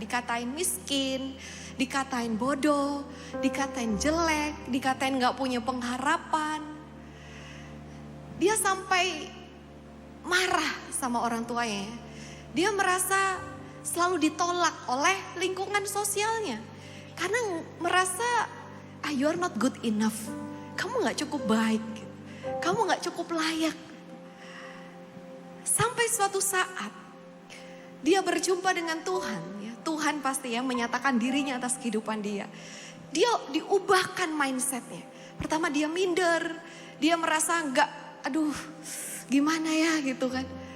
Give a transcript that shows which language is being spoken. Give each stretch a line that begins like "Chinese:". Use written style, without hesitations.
Indonesian: Dikatain miskin, dikatain bodoh, dikatain jelek, dikatain gak punya pengharapan. Dia sampai marah sama orang tuanya. Dia merasa selalu ditolak oleh lingkungan sosialnya. Karena merasa,
English: you are not good enough.
Indonesian: Kamu gak cukup baik. Kamu gak cukup layak. Sampai suatu saat dia berjumpa dengan Tuhan. Ya, Tuhan pasti ya menyatakan dirinya atas kehidupan dia. Dia diubahkan mindsetnya. Pertama dia minder. Dia merasa aduh gimana ya gitu kan.